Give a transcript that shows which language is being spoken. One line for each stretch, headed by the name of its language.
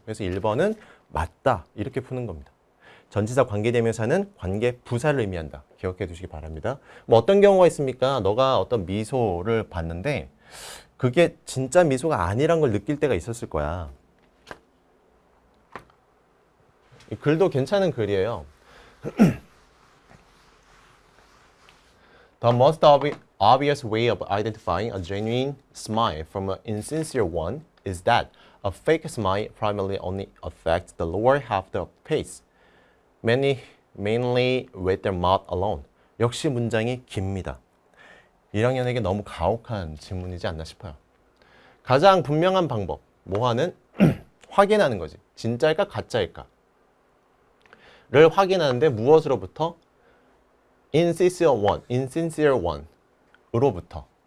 Korean: 그래서 1번은 맞다 이렇게 푸는 겁니다. 전치사 관계대명사는 관계 부사를 의미한다. 기억해 두시기 바랍니다. 뭐 어떤 경우가 있습니까? 너가 어떤 미소를 봤는데 그게 진짜 미소가 아니란 걸 느낄 때가 있었을 거야. 이 글도 괜찮은 글이에요.
English: The most obvious way of identifying a genuine smile from an insincere one is that a fake smile primarily only affects the lower half of the face, mainly with their mouth alone.
Korean: 역시 문장이 깁니다. 1학년에게 너무 가혹한 질문이지 않나 싶어요. 가장 분명한 방법, 뭐하는? 확인하는 거지. 진짜일까 가짜일까? 를 확인하는데 무엇으로부터?
English: insincere one
Korean: 으로부터.